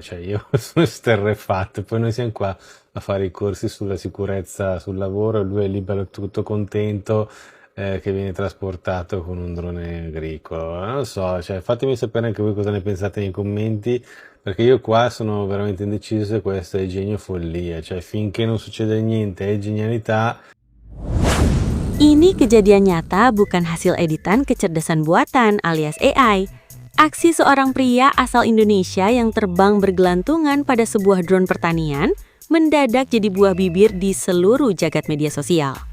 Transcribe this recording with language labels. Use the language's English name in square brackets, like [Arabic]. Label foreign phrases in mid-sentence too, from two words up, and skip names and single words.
[Italian] Cioè io sono esterrefatto, poi noi siamo qua a fare i corsi sulla sicurezza sul lavoro e lui è lì bello tutto contento che viene trasportato con un drone agricolo. Non lo so, cioè, fatemi sapere anche voi cosa ne pensate nei commenti, perché io qua sono veramente indeciso se questo è genio o follia. Cioè finché non succede niente è genialità. [Indonesian] Ini kejadian nyata, bukan hasil editan kecerdasan buatan alias AI. Aksi seorang pria asal Indonesia yang terbang bergelantungan pada sebuah drone pertanian mendadak jadi buah bibir di seluruh jagat media sosial.